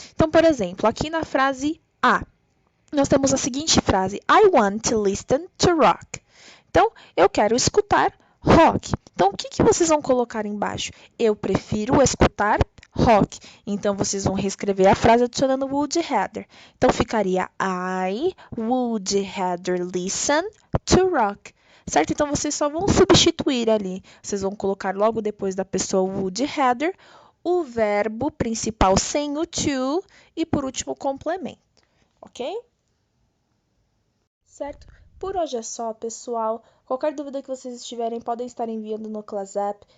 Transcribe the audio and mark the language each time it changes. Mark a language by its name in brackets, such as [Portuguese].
[Portuguese] Então, por exemplo, aqui na frase A, nós temos a seguinte frase: [English] I want to listen to rock. [Portuguese] Então, eu quero escutar rock. Então, o que vocês vão colocar embaixo? Eu prefiro escutar rock. Então, vocês vão reescrever a frase adicionando would rather. Então, ficaria [English] I would rather listen to rock. [Portuguese] Certo? Então, vocês só vão substituir ali. Vocês vão colocar logo depois da pessoa would rather o verbo principal sem o to e, por último, o complemento. Ok? Certo? Por hoje é só, pessoal. Qualquer dúvida que vocês tiverem, podem estar enviando no ClassApp.